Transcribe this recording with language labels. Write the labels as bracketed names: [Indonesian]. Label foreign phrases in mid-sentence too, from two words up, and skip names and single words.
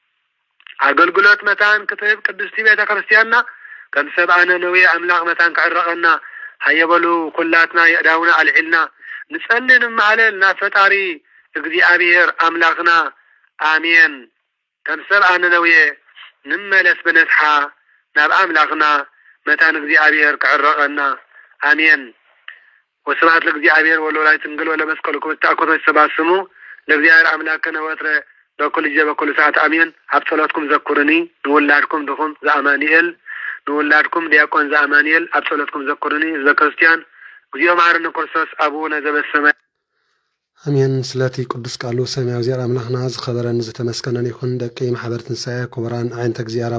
[Tigrinya] ኣገልግሎት መታን ክትህብ ቅድስቲ ቤተ ክርስቲያንና ከም ሰብኣነ ነውየ ኣምላኽ መታን ክዕረቐና ሃየበሉ ኩላትና የእዳውና ኣልዒልና ንጸሊ ንማህለል ናብ ፈጣሪ እግዚአብሔር ኣምላኽና ኣሜን ከም ሰብኣነ ነውየ ንመለስ ብነስሓ ናብ ኣምላኽና መታን እግዚአብሔር ክዕረቐና ኣሜን [Geez] ወስብሐት ለእግዚአብሔር ወለወላዲቱ ድንግል ወለመስቀሉ ክቡር ተአኮቶ ይሰባስሙ ለእግዚአብሔር አምላክነ ወትረ በኩል ጊዜ በኩል ሰዓት አሜን [Tigrinya] ኣብ ጸሎትኩም ዘኩርኒ ንውላድኩም ድኹም ዘአማኒኤል ንውላድኩም ዲያቆን ዘአማኒኤል ኣብ ጸሎትኩም ዘኩርኒ ዘክርስቲያን [Geez] እግዚኦ መሐረነ ክርስቶስ አቡነ ዘበሰማይ [Tigrinya] አሜን። ስለቲ ቅዱስ ቃሉ ሰማያዊ ዚር አምላኽና ዝኸበረን ዝተመስከነን ይኹን። ደቂ ማሕበር ትንሣኤ ክቡራን ዓይነተ እግዚአብሔር